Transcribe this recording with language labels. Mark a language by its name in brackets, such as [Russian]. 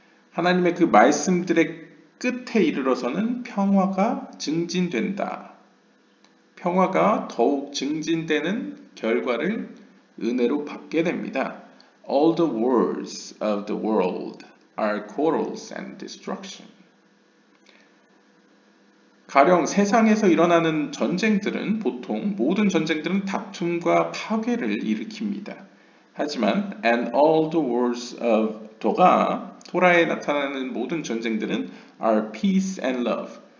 [Korean] 하나님의 그 말씀들의 끝에 이르러서는 평화가 증진된다. 평화가 더욱 증진되는 결과를 은혜로 받게 됩니다. [English] All the wars of the world are quarrels and destruction. [Korean] 가령 세상에서 일어나는 전쟁들은 보통 모든 전쟁들은 다툼과 파괴를 일으킵니다. 하지만 [English] and all the wars of [Korean] 토라에 나타나는 모든 전쟁들은 [English] are peace and love.